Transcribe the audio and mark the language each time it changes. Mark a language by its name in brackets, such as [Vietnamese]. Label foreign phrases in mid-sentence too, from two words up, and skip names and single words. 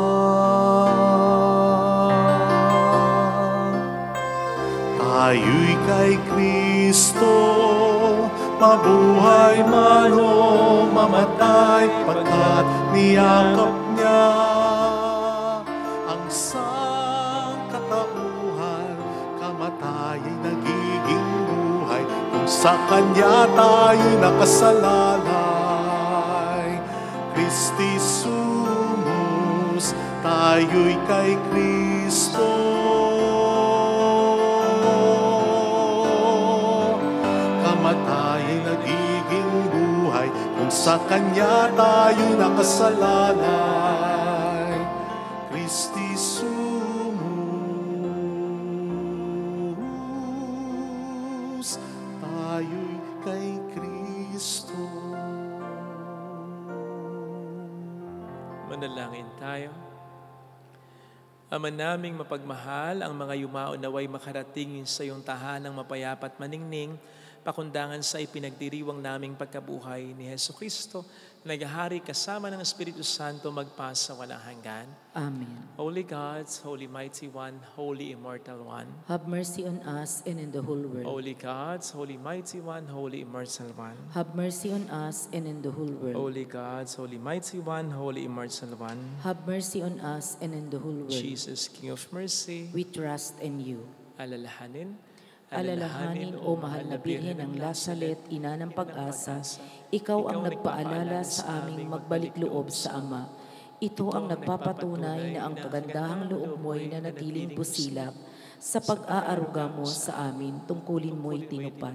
[Filipino] Tayo'y kay Kristo, mabuhay man o mamatay, pagkat niyakap niya ang sangkatauhan. Kamatay ay nagiging buhay kung sa Kanya tayo'y nakasalalay. [Latin] Christi sumus, [Filipino] tayo'y kay Kristo. Kamatay ay nagiging buhay kung sa Kanya tayo'y nakasalalay. [Latin] Christi sumus, [Filipino] tayo'y kay Kristo. Manalangin tayo. Ama naming mapagmahal, ang mga yumao naway makarating sa iyong tahanang mapayapat maningning, pakundangan sa ipinagdiriwang naming pagkabuhay ni Hesu Kristo, naghahari kasama ng Espiritu Santo magpasa walang hanggan. Amen. [English] Holy God, Holy Mighty One, Holy Immortal One. Have mercy on us and in the whole world. Holy God, Holy Mighty One, Holy Immortal One. Have mercy on us and in the whole world. Holy God, Holy Mighty One, Holy Immortal One. Have mercy on us and in the whole world. Jesus, King of Mercy, We trust in you. [Filipino] alalahanin, Alalahanin, O mahal na Birhen ng Lasalet, ina ng pag-asa, ikaw ang nagpaalala sa aming magbalik loob sa Ama. Ito ang nagpapatunay na ang kagandahang loob mo'y nanatiling pusilap. Sa pag-aaruga mo sa amin, tungkulin mo'y tinupad.